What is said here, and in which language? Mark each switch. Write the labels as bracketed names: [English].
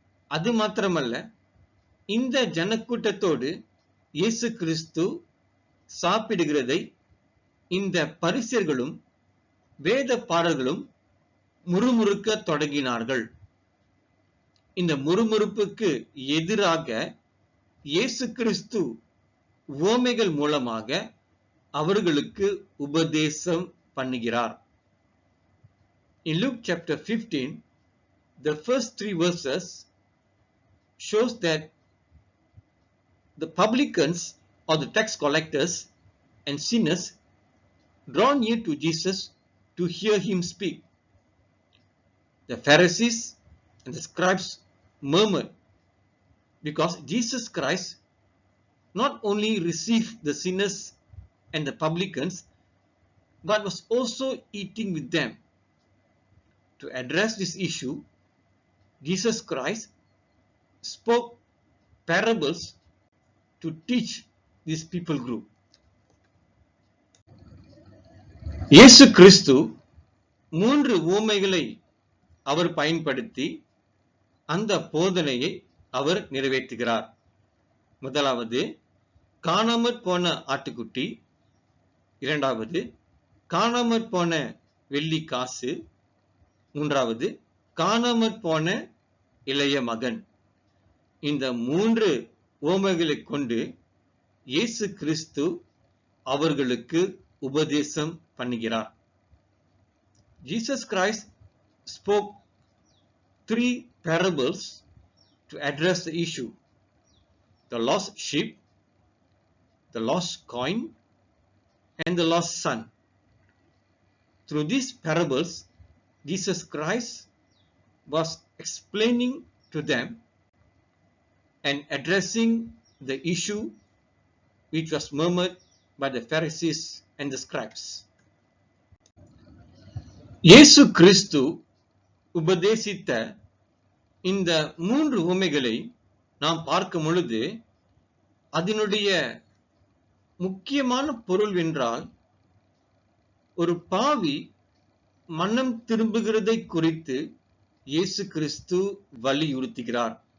[Tamil] அது மாத்திரமல்ல, இந்த ஜனக்கூட்டத்தோடு இயேசு கிறிஸ்து சாப்பிடுகிறதை இந்த பரிசேயர்களும் வேதபாரகர்களும் முறுமுறுக்க தொடங்கினார்கள். இந்த முறுமுறுப்புக்கு எதிராக இயேசு கிறிஸ்து உவமைகள் மூலமாக அவர்களுக்கு உபதேசம் பண்ணுகிறார். [English] In Luke chapter 15, the first 3 verses shows that the publicans or the tax collectors and sinners draw near to Jesus to hear him speak. The Pharisees and the scribes murmured because Jesus Christ not only received the sinners and the publicans, but was also eating with them. To address this issue, Jesus Christ spoke parables to teach this people group. [Tamil] இயேசு கிறிஸ்து 3 உவமைகளை அவர் பயன்படுத்தி அந்த போதனையை அவர் நிறைவேற்றுகிறார். முதலாவது, காணாமற் போன ஆட்டுக்குட்டி. இரண்டாவது, காணாமற் போன வெள்ளி காசு. மூன்றாவது, காணாமற் போன இளைய மகன். இந்த 3 உவமைகளை கொண்டு இயேசு கிறிஸ்து அவர்களுக்கு உபதேசம் பண்ணுகிறார். [English] Jesus Christ spoke 3 parables to address the issue: the lost sheep, the lost coin, and the lost son. Through these parables, Jesus Christ was explaining to them and addressing the issue which was murmured by the Pharisees and the scribes. [Tamil] இயேசு கிறிஸ்து உபதேசித்த இந்த 3 உவமைகளை நாம் பார்க்கும் பொழுது, அதனுடைய முக்கியமான பொருள் என்றால், ஒரு பாவி மனம் திரும்புகிறதை குறித்து இயேசு கிறிஸ்து வலியுறுத்துகிறார்.